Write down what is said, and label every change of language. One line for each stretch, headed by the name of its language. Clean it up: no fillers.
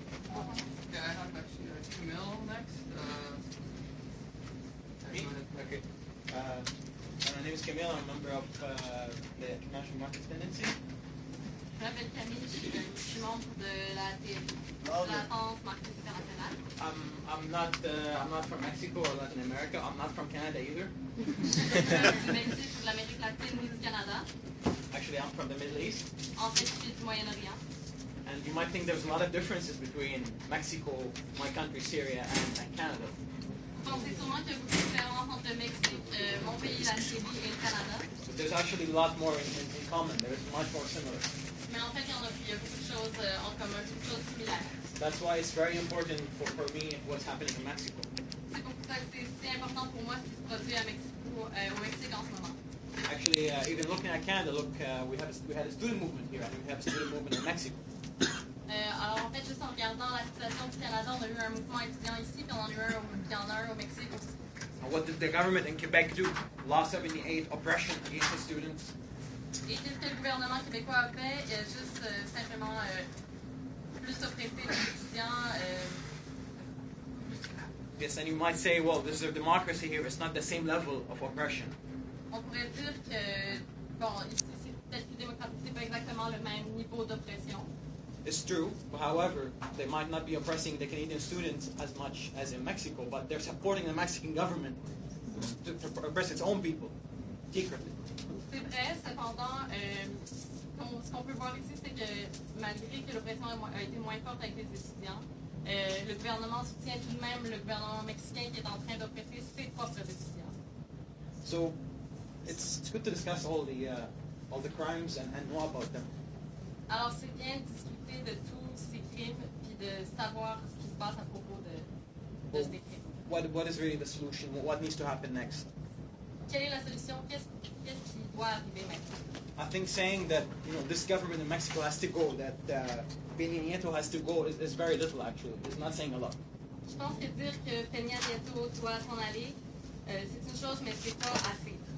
English: Okay, I have actually Camilo next. Me? Okay. My name is Camilo. I'm a member of the National Market Tendency.
French: Je m'appelle Camille, je suis membre de la TLI, la France marxiste internationale.
English: I'm not from Mexico or Latin America. I'm not from Canada either.
French: Je suis du Mexique, de l'Amérique latine ni du Canada.
English: Actually, I'm from the Middle East.
French: En fait, je suis du Moyen-Orient.
English: And you might think there's a lot of differences between Mexico, my country, Syria, and Canada.
French: Vous pensez sûrement qu'il y a beaucoup de différences entre le Mexique, mon pays, la Syrie et le Canada.
English: But there's actually a lot more in common. There's much more similar.
French: Mais en fait, il y a beaucoup de choses en commun, beaucoup de choses similaires.
English: That's why it's very important for me what's happening in Mexico.
French: C'est pour ça que c'est si important pour moi ce qui se produit à Mexico, au Mexique en ce moment.
English: Actually, even looking at Canada, look, we had a student movement here, and we have a student movement in Mexico.
French: Alors en fait, juste en regardant la situation du Canada, on a eu un mouvement étudiant ici, puis on en a eu un au Mexique aussi.
English: And what did the government in Quebec do? Law 78, oppression against the students.
French: Et qu'est-ce que le gouvernement québécois a fait? Il a juste simplement plus oppressé les étudiants.
English: Yes, and you might say, well, there's a democracy here. It's not the same level of oppression.
French: On pourrait dire que, bon, ici c'est peut-être plus démocratique, c'est pas exactement le même niveau d'oppression.
English: It's true, but however, they might not be oppressing the Canadian students as much as in Mexico, but they're supporting the Mexican government to oppress its own people, secretly.
French: C'est vrai, cependant, ce qu'on peut voir ici, c'est que malgré que l'oppression a été moins forte avec les étudiants, le gouvernement soutient tout de même le gouvernement mexicain qui est en train d'oppresser ses propres étudiants.
English: So, it's good to discuss all the crimes and know about them.
French: Alors c'est bien de discuter de tous ces crimes puis de savoir ce qui se passe à propos de ces crimes.
English: What is really the solution? What needs to happen next?
French: Quelle est la solution? Qu'est-ce qui doit arriver maintenant?
English: I think saying that this government in Mexico has to go, that Peña Nieto has to go, is very little actually. It's not saying a lot.
French: Je pense que dire que Peña Nieto doit s'en aller, c'est une chose, mais c'est pas assez.